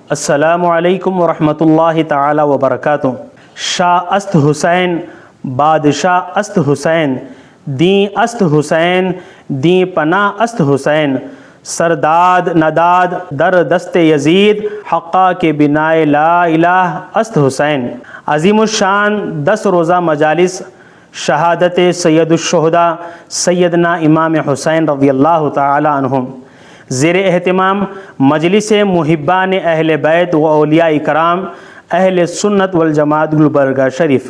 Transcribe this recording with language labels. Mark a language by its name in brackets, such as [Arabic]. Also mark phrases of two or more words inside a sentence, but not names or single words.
[Arabic] السلام علیکم ورحمۃ اللہ تعالی وبرکاتہ۔ [Persian] شاہ است حسین بادشاہ است حسین، دین است حسین دین پناہ است حسین، سرداد نداد در دست یزید، حقا کے بنائے لا الہ است حسین۔ [Urdu] عظیم الشان 10 روزہ مجالس شہادت سید الشہداء سیدنا امام حسین رضی اللہ تعالی عنہم، زیر اہتمام مجلس محبان اہل بیت و اولیاء کرام اہل سنت والجماعت گلبرگہ شریف۔